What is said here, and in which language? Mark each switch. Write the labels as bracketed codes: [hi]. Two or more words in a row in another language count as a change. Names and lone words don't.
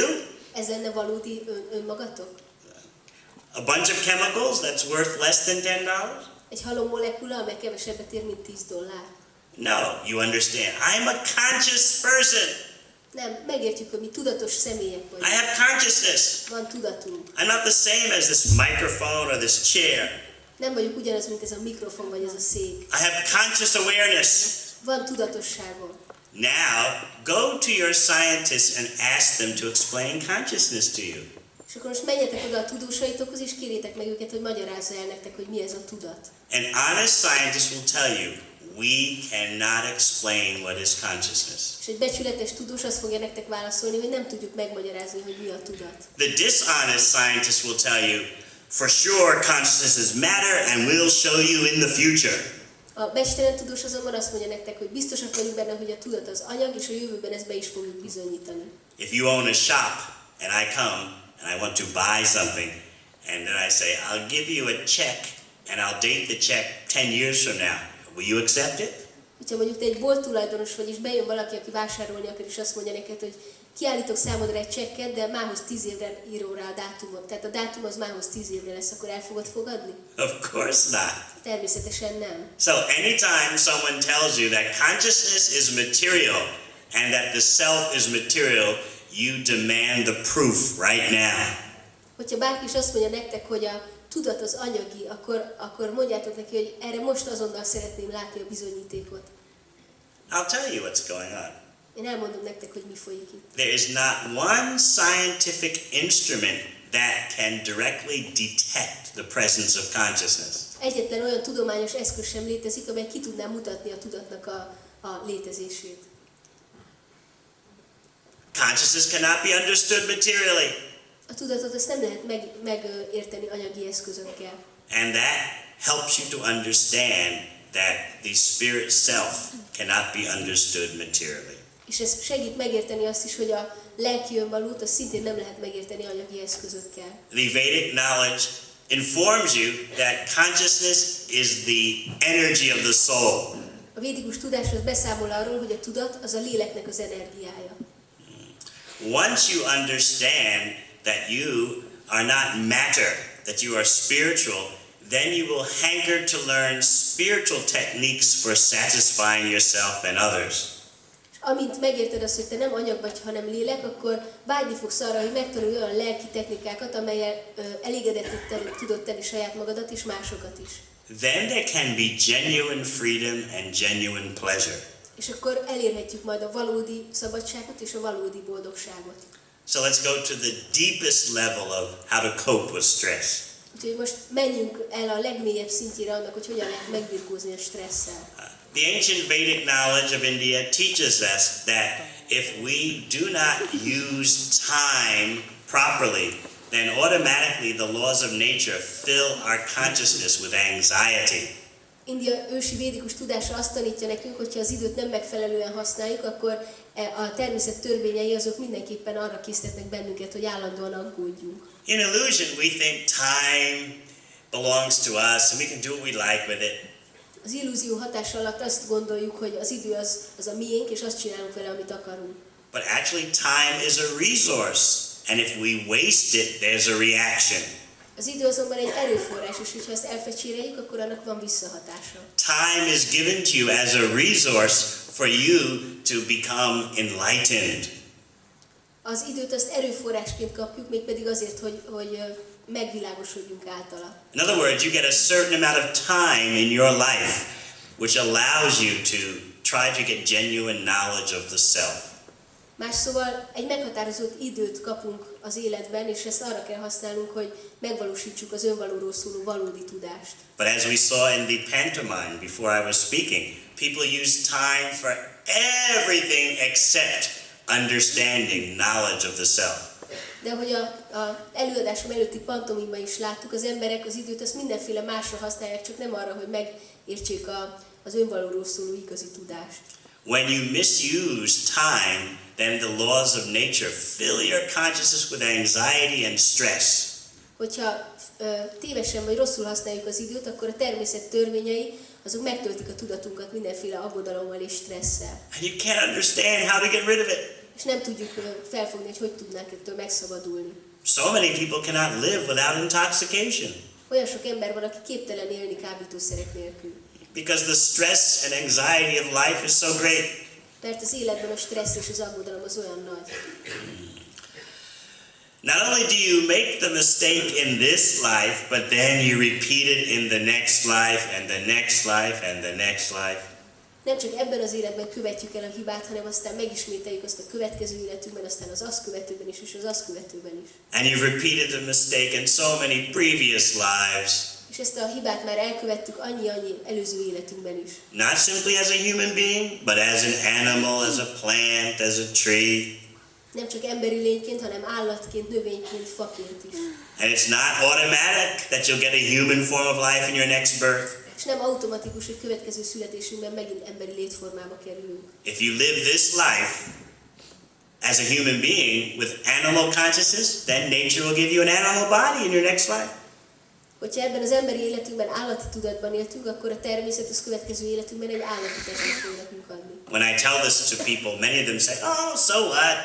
[hu] Ez lenne valódi önmagatok? [en] A bunch of chemicals that's worth less than $10? [hu] Egy halom molekula, amely kevesebbet ér, mint $10. [en] No, you understand. I'm a conscious person. [hu] Nem, megértjük, hogy mi tudatos személyek [en] I [hu] vagyunk. [en] have consciousness. [hu] Van tudatunk. [en] I'm not the same as this microphone or this chair. [hu] Nem vagyok ugyanaz, mint ez a mikrofon vagy ez a szék. [en] I have conscious awareness. [hu] Van tudatosságom. [en] Now, go to your scientists and ask them to explain consciousness to you. [hu] És akkor most menjetek oda a tudósaitokhoz, és kérjétek meg őket, hogy magyarázza el nektek, hogy mi ez a tudat. [en] An honest scientist will tell you, we cannot explain what is consciousness. [hu] És egy becsületes tudós azt fogja nektek válaszolni, hogy nem tudjuk megmagyarázni, hogy mi a tudat. [en] The dishonest scientist will tell you, for sure consciousness is matter and we'll show you in the future. [hu] A becstelen tudós azonban azt mondja nektek, hogy biztosak vagyunk benne, hogy a tudat az anyag, és a jövőben ezt be is fogjuk bizonyítani. [en] If you own a shop and I come and I want to buy something and then I say, I'll give you a check and I'll date the check 10 years from now, will you accept it? [hu] Ha mondjuk te egy bolt tulajdonos vagy, és bejön valaki, aki vásárolni akar, és azt mondja neked, hogy kiállítok számodra egy csekket, de mához 10 évre írom rá a dátumot. Tehát a dátum az mához 10 évre lesz, akkor el fogod fogadni? [en] Of course not. [hu] Természetesen nem. [en] So anytime someone tells you that consciousness is material and that the self is material, you demand the proof right now. [hu] Hogyha bárki is azt mondja nektek, hogy a tudat az anyagi, akkor mondjátok neki, hogy erre most azonnal szeretném látni a bizonyítékot. [en] I'll tell you what's going on. [hu] Én elmondom nektek, hogy mi folyik itt. [en] There is not one scientific instrument that can directly detect the presence of consciousness. [hu] Egyetlen olyan tudományos eszköz sem létezik, amely ki tudná mutatni a tudatnak a létezését. [en] Consciousness cannot be understood materially. [hu] A tudatot azt nem lehet megérteni anyagi eszközökkel. [en] And that helps you to understand that the spirit self cannot be understood materially. [hu] És ez segít megérteni azt is, hogy a lelki önvalót azt szintén nem lehet megérteni anyagi eszközökkel. [en] The Vedic knowledge informs you that consciousness is the energy of the soul. [hu] A védikus tudás az beszámol arról, hogy a tudat az a léleknek az energiája. [en] Once you understand that you are not matter, that you are spiritual, then you will hanker to learn spiritual techniques for satisfying yourself and others. [hu] Amint megérted azt, hogy te nem anyag vagy, hanem lélek, akkor vágyni fogsz arra, hogy megtanulj olyan lelki technikákat, amellyel elégedettet tudod tenni saját magadat és másokat is. [en] Then there can be genuine freedom and genuine pleasure. [hu] És akkor elérhetjük majd a valódi szabadságot és a valódi boldogságot. [en] So let's go to the deepest level of how to cope with stress. [hu] Úgyhogy most menjünk el a legmélyebb szintjére annak, hogy hogyan lehet megbirkózni a stresszel. [en] The ancient Vedic knowledge of India teaches us that if we do not use time properly, then automatically the laws of nature fill our consciousness with anxiety. [hu] India ősi védikus tudása azt tanítja nekünk, hogy ha az időt nem megfelelően használjuk, akkor a természet törvényei azok mindenképpen arra késztetnek bennünket, hogy állandóan aggódjunk. [en] In illusion, we think time belongs to us and we can do what we like with it. [hu] Az illúzió hatása alatt azt gondoljuk, hogy az idő az a miénk, és azt csinálunk vele, amit akarunk. [en] But actually time is a resource, and if we waste it, there's a reaction. [hu] Az idő azonban egy erőforrás, és hogyha ezt elfecséreljük, akkor annak van visszahatása. [en] Time is given to you as a resource for you to become enlightened. [hu] Az időt azt erőforrásként kapjuk, mégpedig azért, hogy megvilágosodjunk általa. [en] In other words, you get a certain amount of time in your life which allows you to try to get genuine knowledge of the self. [hu] Más szóval egy meghatározott időt kapunk az életben, és ezt arra kell használnunk, hogy megvalósítsuk az önvalóról szóló valódi tudást. [en] But as we saw in the pantomime before I was speaking, people use time for everything except understanding knowledge of the self. [hu] De De ahogy a előadásom előtti pantomimban is láttuk, az emberek az időt azt mindenféle másra használják, csak nem arra, hogy megértsék az önvalóról szóló igazi tudást. [en] When you misuse time, then the laws of nature fill your consciousness with anxiety and stress. [hu] Hogyha tévesen vagy rosszul használjuk az időt, akkor a természet törvényei azok megtöltik a tudatunkat mindenféle aggodalommal és stresszel. [en] And you can't understand how to get rid of it. [hu] És nem tudjuk felfogni, hogy tudnánk ettől megszabadulni. [en] So many people cannot live without intoxication. [hu] Olyan sok ember van, aki képtelen élni kábítószerek nélkül. [en] Because the stress and anxiety of life is so great. [hu] Mert az életben a stressz és az aggodalom az olyan nagy. [en] Not only do you make the mistake in this life, but then you repeat it in the next life, and the next life, and the next life. [hu] Nem csak ebben az életben követjük el a hibát, hanem aztán megismételjük azt a következő életünkben, aztán az azt követőben is, és az azt követőben is. [en] And you've repeated the mistake in so many previous lives. [hu] És ezt a hibát már elkövettük annyi előző életünkben is. [en] Not simply as a human being, but as an animal, as a plant, as a tree. [hu] Nem csak emberi lényként, hanem állatként, növényként, faként is. [en] And it's not automatic that you'll get a human form of life in your next birth. [hu] És nem automatikus, hogy következő születésünkben megint emberi létformába kerülünk. [en] If you live this life as a human being with animal consciousness, then nature will give you an animal body in your next life. [hu] Hogyha ebben az emberi életünkben állati tudatban éltünk, akkor a természet az következő életünkben egy állati testet fog nekünk adni. [en] When I tell this to people, many of them say, "Oh, so what?